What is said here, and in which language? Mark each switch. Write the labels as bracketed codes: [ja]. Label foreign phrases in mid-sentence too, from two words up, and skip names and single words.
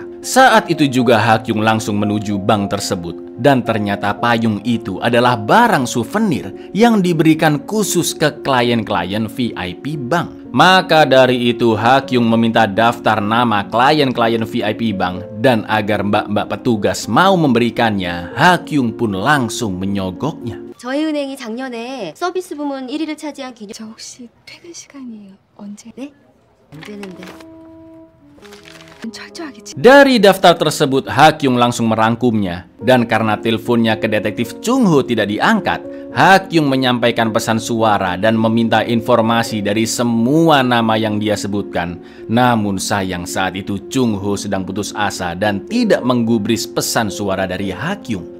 [id] Saat itu juga Ha Kyung langsung menuju bank tersebut dan ternyata payung itu adalah barang souvenir yang diberikan khusus ke klien-klien VIP bank. Maka dari itu Ha Kyung meminta daftar nama klien-klien VIP bank dan agar mbak-mbak petugas mau memberikannya, Ha Kyung pun langsung menyogoknya. [ko] 저희 은행이 작년에 서비스 부문 1위를 차지한 기업. 저 혹시 퇴근 시간이 언제? 네? 안 되는데. 철저하게. [id] Dari daftar tersebut Ha Kyung langsung merangkumnya dan karena teleponnya ke detektif Chung Ho tidak diangkat, Ha Kyung menyampaikan pesan suara dan meminta informasi dari semua nama yang dia sebutkan. Namun sayang saat itu Chung Ho sedang putus asa dan tidak menggubris pesan suara dari Ha Kyung.